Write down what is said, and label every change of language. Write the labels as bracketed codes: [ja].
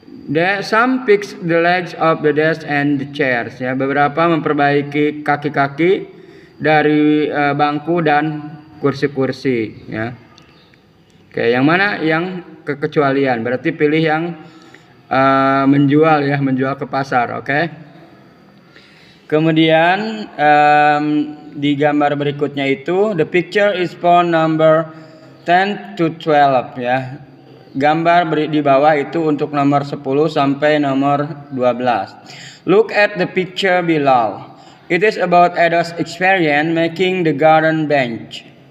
[en] D, some fix the legs of the desk and the chairs. [id] Ya, beberapa memperbaiki kaki-kaki dari bangku dan kursi-kursi. Ya. Oke, yang mana yang kekecualian? Berarti pilih yang menjual ya, menjual ke pasar. Oke. Kemudian di gambar berikutnya itu [en] the picture is for number 10 to 12 [id] ya. Gambar di bawah itu untuk nomor 10 sampai nomor 12. [en] Look at the picture below. It is about Edo's experience making the garden bench.